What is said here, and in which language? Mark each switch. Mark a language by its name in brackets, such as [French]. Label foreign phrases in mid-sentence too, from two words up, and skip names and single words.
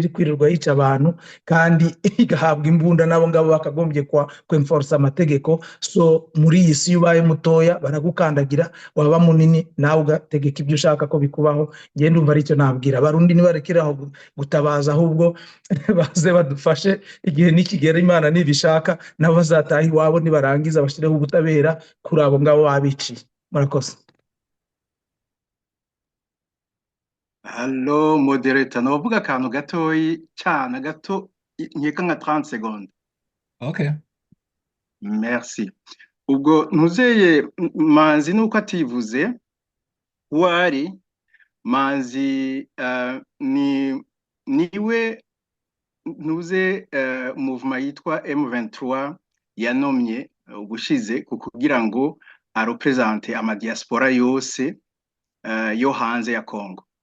[Kinyarwanda] iri kwirirwa yica abantu kandi igahabwa imbunda n'abo ngabo bakagombye kwemforsa amategeko so muri iyi si iyo ubaye mutoya baragukandagira waba munini nawe ugategeka ibyo ushaka ko bikubaho ngende ndumva aricyo nabwira abarundi nibarekeraho gutabaza ahubwo baze badufashe igihe nikigera Imana nibishaka nabo bazataha iwabo nibarangiza bashireho ubutabera kuri abo ngabo babiciye murakoze. Hallo moderator novuga akantu gatoyi cyane gato nkeka nka 30 secondes. Okay. Merci. Ubwo ntuzeye Manzi nuko ativuze wari Manzi niwe ntuze movement yitwa M23 yanomye ubushize kugira ngo arepresente ama diaspora yose yo hanze ya Congo.